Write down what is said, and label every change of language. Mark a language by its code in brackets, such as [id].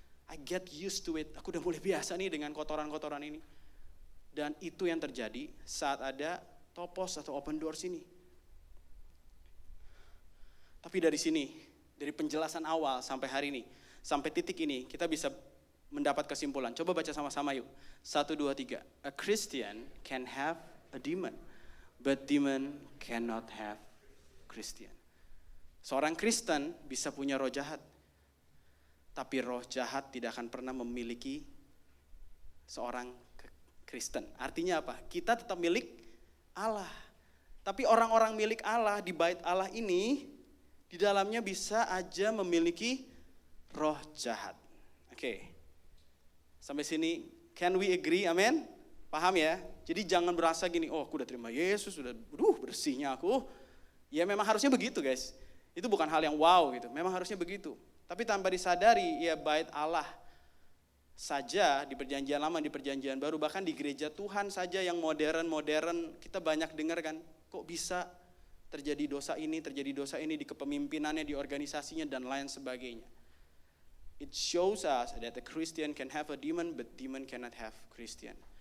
[en] I get used to it. [id] Aku udah mulai biasa nih dengan kotoran-kotoran ini. Dan itu yang terjadi saat ada topos atau open doors ini. Tapi dari sini, dari penjelasan awal sampai hari ini, sampai titik ini, kita bisa mendapat kesimpulan. Coba baca sama-sama yuk. 1, 2, 3. [en] A Christian can have a demon, but demon cannot have Christian. [id] Seorang Kristen bisa punya roh jahat. Tapi roh jahat tidak akan pernah memiliki seorang Kristen. Artinya apa? Kita tetap milik Allah. Tapi orang-orang milik Allah di bait Allah ini, di dalamnya bisa aja memiliki roh jahat. Oke. Sampai sini, [en] can we agree? [id] Amin? Paham ya? Jadi jangan berasa gini, oh aku udah terima Yesus, udah bersihnya aku. Ya memang harusnya begitu guys. Itu bukan hal yang wow gitu, memang harusnya begitu. Tapi tanpa disadari, ya bait Allah saja di perjanjian lama, di perjanjian baru, bahkan di gereja Tuhan saja yang modern, kita banyak dengar kan, kok bisa terjadi dosa ini di kepemimpinannya, di organisasinya, dan lain sebagainya. [en] It shows us that a Christian can have a demon, but demon cannot have Christian.